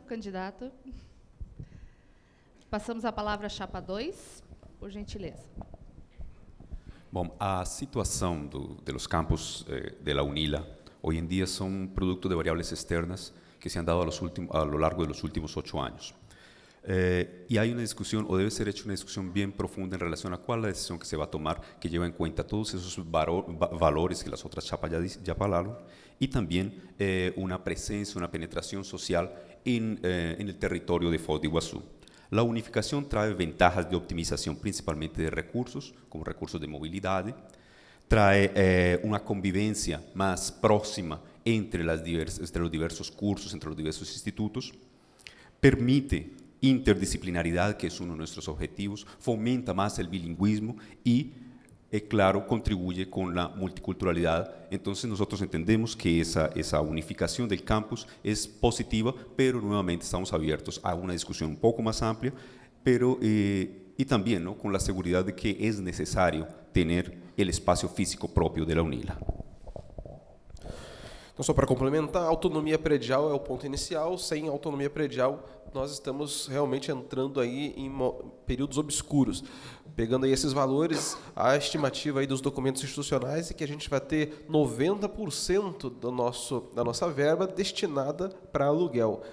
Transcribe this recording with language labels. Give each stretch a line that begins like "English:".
Portuguese: candidato. Passamos a palavra à chapa 2, por gentileza. Bom, a situação dos campos da UNILA hoje em dia são produto de variáveis externas que
Spanish: se han dado a lo largo de los últimos 8 años. Y hay una discusión, o debe ser hecha una discusión bien profunda en relación a cuál es la decisión que se va a tomar, que lleva en cuenta todos esos valores que las otras chapas ya hablaron, y también una presencia, una penetración social en el territorio de Foz de Iguazú. La unificación trae ventajas de optimización, principalmente de recursos, como recursos de movilidad, trae una convivencia más próxima entre los diversos cursos, entre los diversos institutos, permite interdisciplinaridad, que es uno de nuestros objetivos, fomenta más el bilingüismo y, claro, contribuye con la multiculturalidad. Entonces nosotros entendemos que esa unificación del campus es positiva, pero nuevamente estamos abiertos a una discusión un poco más amplia, pero y también, ¿no?, con la seguridad de que es necesario tener el espacio físico propio de la UNILA.
Portuguese: Então, só para complementar, a autonomia predial é o ponto inicial. Sem autonomia predial, nós estamos realmente entrando aí em períodos obscuros. Pegando aí esses valores, a estimativa aí dos documentos institucionais é que a gente vai ter 90% da nossa verba destinada para aluguel.